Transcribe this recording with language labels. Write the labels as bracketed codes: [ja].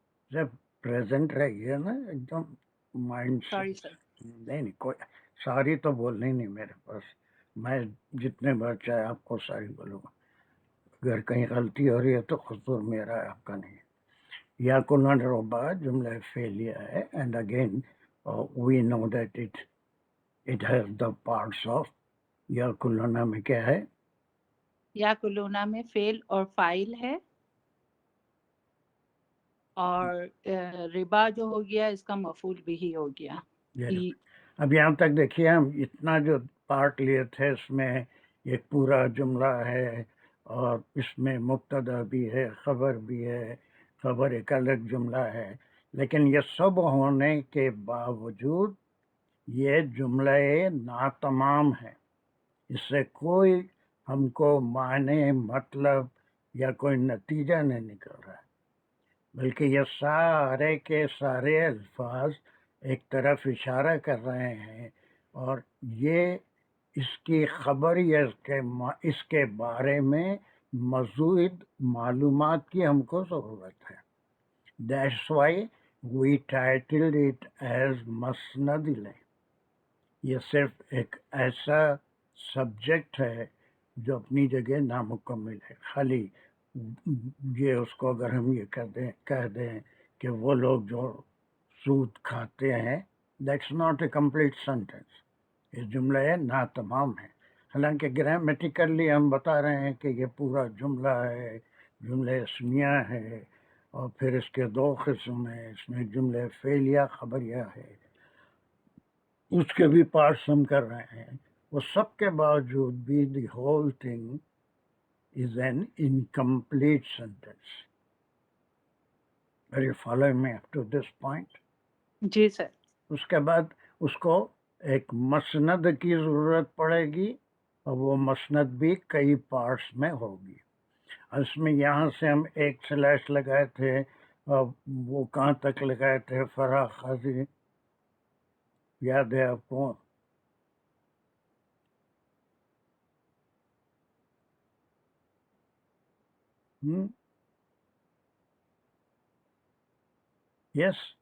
[ur] جب پریزنٹ رہیے نا ایک دم مائنڈ سے. Sorry sir. نہیں کوئی ساری تو بولنا ہی نہیں میرے پاس. میں جتنے بار چاہے آپ کو ساری بولوں گا. اگر کہیں غلطی ہو رہی ہے تو قصور میرا ہے، آپ کا نہیں. یا کلون ربا جملہ فعلیہ ہے. [en] And again we know that it has the parts of. [ur] یا کلونا میں کیا ہے؟ یاکلونا میں فعل اور فاعل ہے، اور ربا جو ہو گیا اس کا مفعول بھی ہو گیا. اب یہاں تک دیکھیے، ہم اتنا جو پارٹ لیے تھے اس میں ایک پورا جملہ ہے، اور اس میں مبتدا بھی ہے، خبر بھی ہے. خبر ایک الگ جملہ ہے. لیکن یہ سب ہونے کے باوجود یہ جملہ ناتمام ہے. اس سے کوئی ہم کو معنی، مطلب یا کوئی نتیجہ نہیں نکل رہا ہے، بلکہ یہ سارے کے سارے الفاظ ایک طرف اشارہ کر رہے ہیں، اور یہ اس کی خبر یا اس کے بارے میں مزید معلومات کی ہم کو ضرورت ہے. [en] That's why we titled it as مسند الیہ. [ur] یہ صرف ایک ایسا سبجیکٹ ہے جو اپنی جگہ نامکمل ہے. خالی یہ اس کو اگر ہم یہ کہہ دیں کہ وہ لوگ جو سود کھاتے ہیں، [en] That's not a complete sentence. [ur] یہ جملہ ناتمام ہے. حالانکہ گرامیٹیکلی ہم بتا رہے ہیں کہ یہ پورا جملہ ہے، جملہ اسمیہ ہے، اور پھر اس کے دو قسم ہیں، اس میں جملے فعلیہ خبریہ ہے، اس کے بھی پارٹس ہم کر رہے ہیں. وہ سب کے باوجود بھی [en] The whole thing is an incomplete sentence. Are you following me up to this point? [ur] جی سر. اس کے بعد اس کو ایک مسند کی ضرورت پڑے گی، اور وہ مسند بھی کئی پارٹس میں ہوگی. اس میں یہاں سے ہم ایک سلیش لگائے تھے، اور وہ کہاں تک لگائے تھے فراخ قاضی، یاد ہے آپ کو؟ یس.